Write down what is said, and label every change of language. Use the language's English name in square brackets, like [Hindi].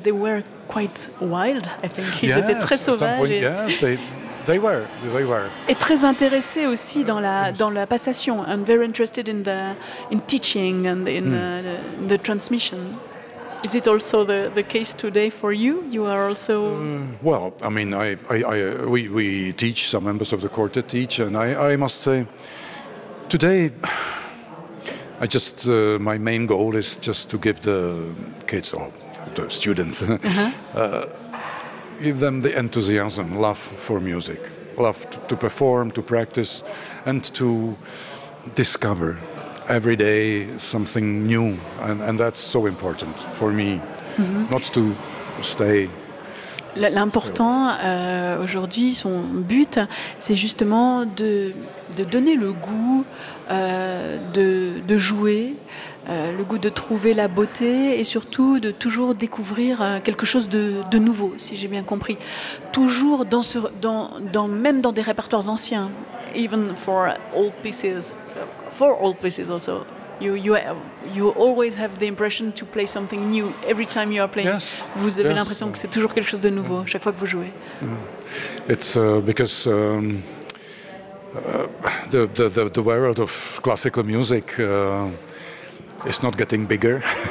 [English] They were quite wild, I think. [French] Ils [English] yes, [French] étaient très sauvages. [English] Point, yes, they were. [French] Et très intéressés aussi dans la dans la passation. [English] And very interested in the in teaching and in the transmission. Is it also the case today for you? You are also well. I mean, we teach, some members of the quartet teach, and I must say today. I just my main goal is just to give the kids or the students give them the enthusiasm, love for music, love to perform, to practice, and to discover every day something new, and that's so important for me, not to stay. [French] L'important aujourd'hui, son but, c'est justement de donner le goût de jouer, le goût de trouver la beauté et surtout de toujours découvrir quelque chose de nouveau, si j'ai bien compris. Toujours dans des répertoires anciens. [English] Even for old pieces also. You always have the impression to play something new every time you are playing. Yes. [French] Vous avez [English] yes. [French] l'impression que c'est toujours quelque chose de nouveau chaque fois que vous jouez. [English] It's because the world of classical music is not getting bigger.